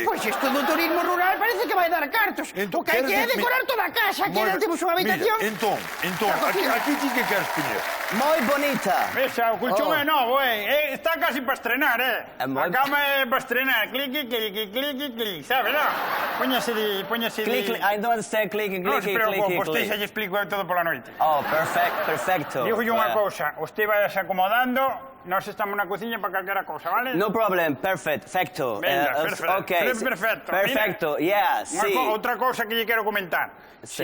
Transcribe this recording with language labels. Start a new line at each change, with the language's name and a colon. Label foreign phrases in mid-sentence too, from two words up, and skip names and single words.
Galician: Pois isto do turismo rural parece que vai dar cartos. Entón, O que hai que é queres- decorar toda a casa, que Moi non ben. temos unha habitación. Mira, entón,
Spanish: La cocina.
Galician: aquí ti que queres poñer? Moi bonita. Esa, o colchón é novo, está casi para estrenar, É A moi- cama é para estrenar, cliqui, sabe, non? Póñase de...
English: Click, I don't understand click.
Galician: Non se preocupe, usted xa lle explico todo pola noite. Oh, perfecto. Digo unha cousa, usted vai acomodando, nós estamos na cociña para calquera cousa, vale?
English: No problem, perfecto.
Galician: Venga, perfecto. Okay. Perfecto. Perfecto, yeah, sí. Outra cousa que lle quero comentar. Sí.